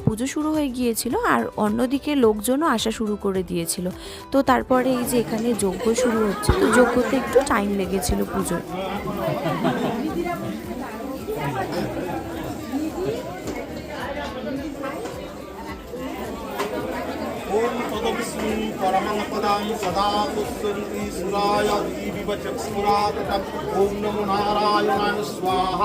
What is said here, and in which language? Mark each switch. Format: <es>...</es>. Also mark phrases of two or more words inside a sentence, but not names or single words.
<bn>পুজো শুরু হয়ে গিয়েছিল আর অন্যদিকে লোকজনও আসা শুরু করে দিয়েছিল। তো তারপরে এই যে এখানে যজ্ঞ শুরু হচ্ছে, তো যজ্ঞতে একটু টাইম লেগেছিল পুজোর।</bn> <sa>ओम तदविष्णु परमं पदं सदा पुष्पन्ति सुराय दीविवचक्षुराततं ओम नमो नारायणाय स्वाहा।</sa>